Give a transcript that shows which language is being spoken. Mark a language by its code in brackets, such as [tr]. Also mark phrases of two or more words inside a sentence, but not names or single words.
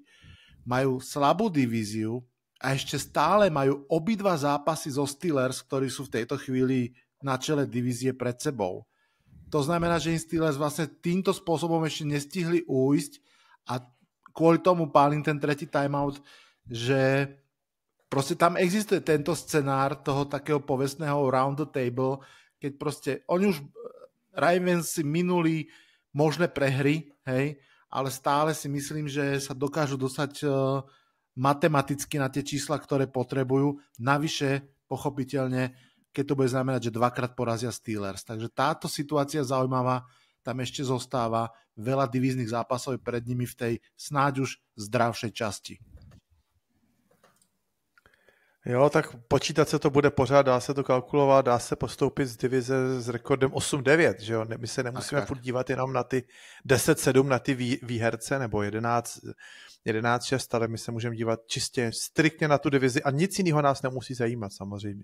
[sk] Majú slabú divíziu a ešte stále majú obidva zápasy zo Steelers, ktorí sú v tejto chvíli na čele divízie pred sebou. To znamená, že im Steelers vlastne týmto spôsobom ešte nestihli újsť a kvôli tomu pálim ten tretí timeout, že proste tam existuje tento scenár toho takého povestného [en] round the table, [sk] keď proste oni už Ravens si minuli možné prehry, hej, ale stále si myslím, že sa dokážu dostať matematicky na tie čísla, ktoré potrebujú. Navyše, pochopiteľne, keď to bude znamenať, že dvakrát porazia Steelers. Takže táto situácia zaujímavá, tam ešte zostáva veľa divíznych zápasov pred nimi v tej snáď už zdravšej časti. [cs] Jo, tak počítat se to bude pořád, dá se to kalkulovat, dá se postoupit z divize s rekordem 8-9, že jo? My se nemusíme furt dívat jenom na ty 10-7, na ty výherce, nebo 11-6, ale my se můžeme dívat čistě striktně na tu divizi a nic jiného nás nemusí zajímat samozřejmě.